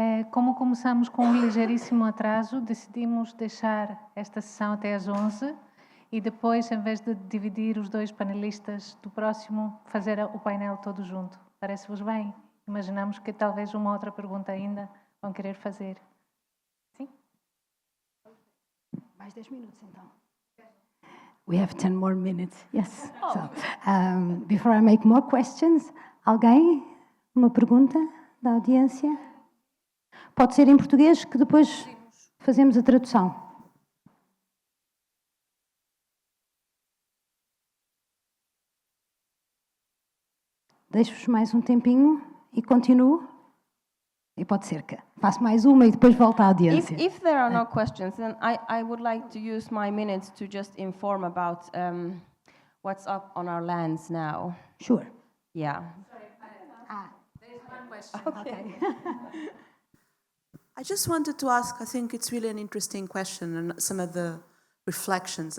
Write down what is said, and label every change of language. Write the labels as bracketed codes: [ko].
[pt] Como começamos com um ligeiríssimo atraso, decidimos deixar esta sessão até às 11 e depois, em vez de dividir os dois panelistas do próximo, fazer o painel todo junto. Parece-vos bem? Imaginamos que talvez uma outra pergunta ainda vão querer fazer. Sim? Mais 10 minutos, então. [en] We have 10 more minutes, yes. Oh. So, before I make more questions, [pt] alguém? Uma pergunta da audiência? Pode ser em português, que depois fazemos a tradução. Deixo-vos mais um tempinho e continuo. E pode ser que faço mais uma e depois volto à audiência. [en] If there are no questions, then I would like to use my minutes to just inform about what's up on our lands now. Sure. Yeah. There's one question. Okay. I just wanted to ask, I think it's really an interesting question and some of the reflections.